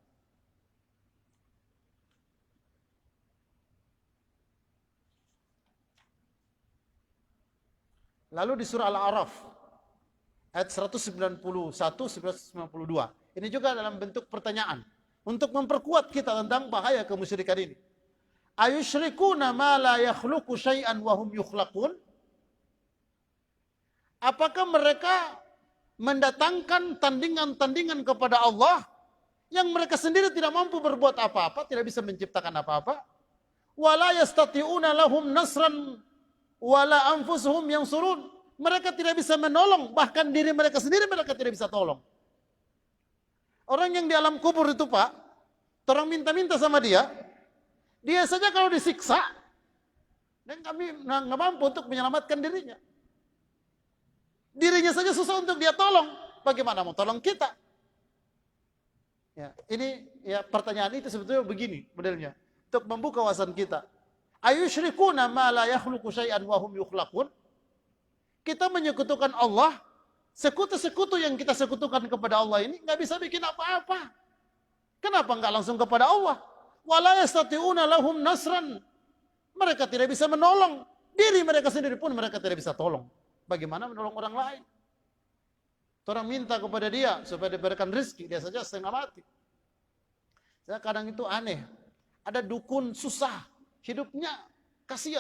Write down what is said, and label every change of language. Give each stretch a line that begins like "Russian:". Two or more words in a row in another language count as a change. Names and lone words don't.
Indonesian: Lalu di surah Al-A'raf ayat 191 192. Ini juga dalam bentuk pertanyaan untuk memperkuat kita tentang bahaya kemusyrikan ini.
Arabic: أيشركون ما لا يخلق شيئا وهم يخلقون?
Indonesian: Apakah mereka mendatangkan tandingan-tandingan kepada Allah yang mereka sendiri tidak mampu berbuat apa-apa, tidak bisa menciptakan apa-apa?
Arabic: ولا يستطيعون لهم نصرا ولا أنفسهم ينصرون.
Indonesian: Mereka tidak bisa menolong, bahkan diri mereka sendiri mereka tidak bisa tolong. Orang yang di alam kubur itu Pak, orang minta-minta sama dia saja kalau disiksa, dan kami nggak mampu untuk menyelamatkan dirinya. Dirinya saja susah untuk dia tolong, bagaimana mau tolong kita? Ya, ini ya pertanyaan itu sebetulnya begini modelnya, untuk membuka wawasan kita.
Arabic: أيشركون ما لا يخلق شيئا وهم يخلقون?
Indonesian: Kita menyekutukan Allah. Sekutu-sekutu yang kita sekutukan kepada Allah ini nggak bisa bikin apa-apa. Kenapa nggak langsung kepada Allah?
Arabic: ولا يستطيعون لهم نصرا.
Indonesian: Mereka tidak bisa menolong. Diri mereka sendiri pun mereka tidak bisa tolong. Bagaimana menolong orang lain? Orang minta kepada dia supaya diberikan rezeki, dia saja setengah mati. Saya kadang itu aneh. Ada dukun susah, hidupnya kasihan.